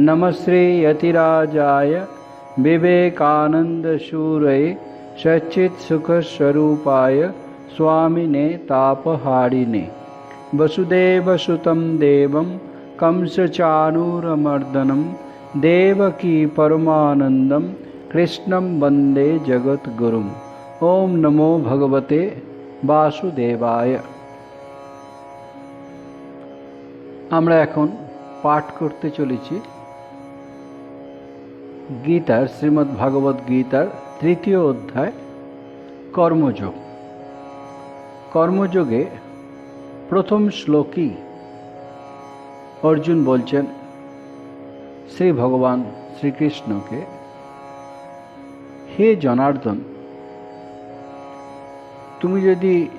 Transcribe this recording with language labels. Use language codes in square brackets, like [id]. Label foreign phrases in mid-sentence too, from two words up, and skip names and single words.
[sa] नमस्ते यतिराजाय विवेकानन्दसूरये सच्चित्सुखस्वरूपाय स्वामिने तापहारिणे। वसुदेवसुतं देवं कंसचाणूरमर्दनं देवकी परमानन्दं कृष्णं वन्दे जगद्गुरुम्। ओम नमो भगवते वासुदेवाय। [bn] আমরা এখন পাঠ করতে চলেছি গীতার শ্রীমদ্ ভাগবত গীতার তৃতীয় অধ্যায় কর্মযোগ। কর্মযোগে প্রথম শ্লোকই অর্জুন বলছেন শ্রী ভগবান শ্রীকৃষ্ণকে, হে জনার্দন, তুমি যদি